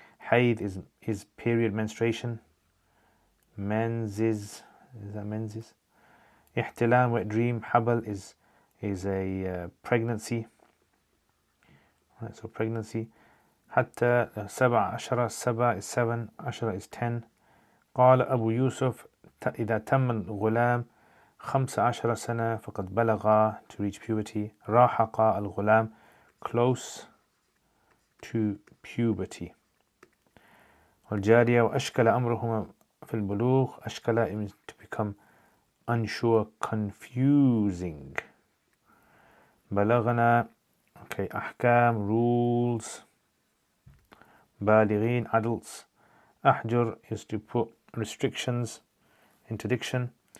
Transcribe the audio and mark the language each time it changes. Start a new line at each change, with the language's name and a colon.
English: Hayd is period, menstruation. Menses, is that menses? Ihtilam, wet dream. Habal is a pregnancy. Right, so pregnancy. Hatta Saba Ashara, Saba is 7, Ashara is 10.
Arabic: قال أبو يوسف إذا تم الغلام 15 سنة فقد بلغ,
English: to reach puberty.
Arabic: راحق الغلام,
English: close to puberty.
Arabic: والجارية وأشكل أمرهما في البلوغ.
English: أشكل means to become unsure, confusing.
Arabic: بلغنا, okay, أحكام, rules.
English: بالغين, adults. أحجر is to put restrictions, interdiction.